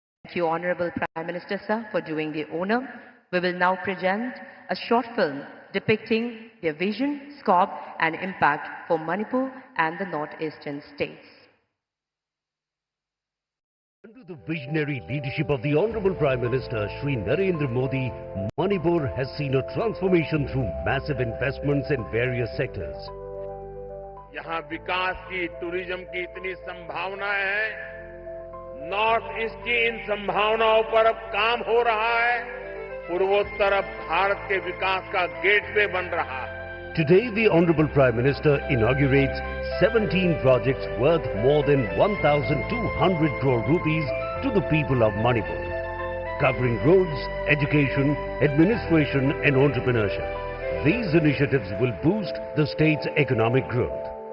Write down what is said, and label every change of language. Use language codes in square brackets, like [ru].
[en] Thank you, Honorable Prime Minister, sir, for doing the honor. We will now present a short film depicting their vision, scope and impact for Manipur and the northeastern states. Under the visionary leadership of the Honorable Prime Minister Shri Narendra Modi, Manipur has seen a transformation through massive investments in various sectors. [hi] यहाँ विकास की, tourism की इतनी संभावनाएं हैं, north east की इन संभावनाओं पर अब काम हो रहा है, पूर्वोत्तर अब भारत के विकास का गेटवे बन रहा है. [en] Today, the Honorable Prime Minister inaugurates 17 projects worth more than 1,200 crore rupees to the people of Manipur, covering roads, education, administration and entrepreneurship. These initiatives will boost the state's economic growth.